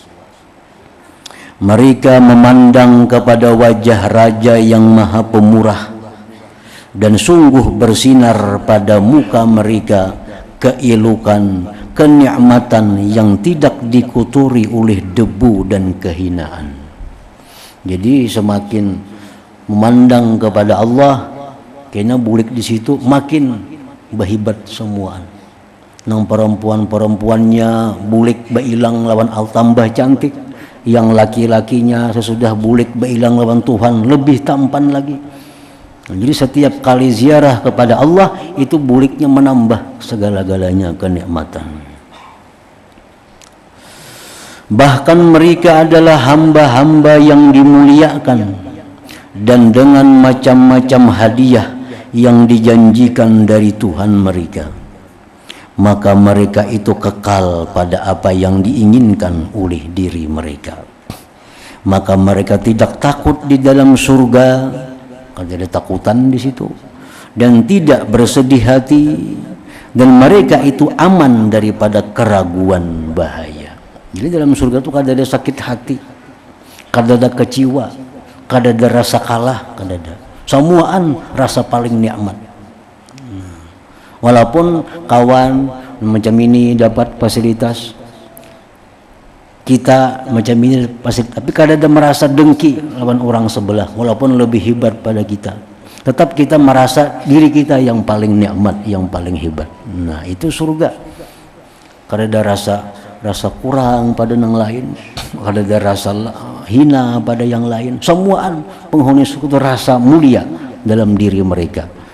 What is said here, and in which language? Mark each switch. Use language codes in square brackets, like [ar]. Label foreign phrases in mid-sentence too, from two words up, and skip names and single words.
[id] Mereka memandang kepada wajah Raja yang Maha Pemurah, dan sungguh bersinar pada muka mereka keelukan, kenikmatan yang tidak dikuturi oleh debu dan kehinaan. Jadi semakin memandang kepada Allah, [bjn] kena bulik di situ makin berhebat semua. Nang perempuan-perempuannya bulik beilang lawan Allah tambah cantik, yang laki-lakinya sesudah bulik beilang lawan Tuhan lebih tampan lagi. [id] Jadi setiap kali ziarah kepada Allah itu buliknya menambah segala-galanya kenikmatan. Bahkan mereka adalah hamba-hamba yang dimuliakan, dan dengan macam-macam hadiah yang dijanjikan dari Tuhan mereka, maka mereka itu kekal pada apa yang diinginkan oleh diri mereka. Maka mereka tidak takut di dalam surga, ada takutan di situ, dan tidak bersedih hati, dan mereka itu aman daripada keraguan bahaya. [bjn] Jadi dalam surga itu kada ada sakit hati, kada ada kecewa, kada ada rasa kalah, kada ada. Semuaan rasa paling nikmat. Walaupun kawan macam ini dapat fasilitas, kita macam ini fasilitas, tapi kadang ada merasa dengki lawan orang sebelah, [id] walaupun lebih hebat pada kita, tetap kita merasa diri kita yang paling nikmat, yang paling hebat. Nah, itu surga. Kadang ada rasa kurang pada yang lain, kadang ada rasa hina pada yang lain. [bjn] Semuaan penghuni surga itu rasa mulia dalam diri mereka.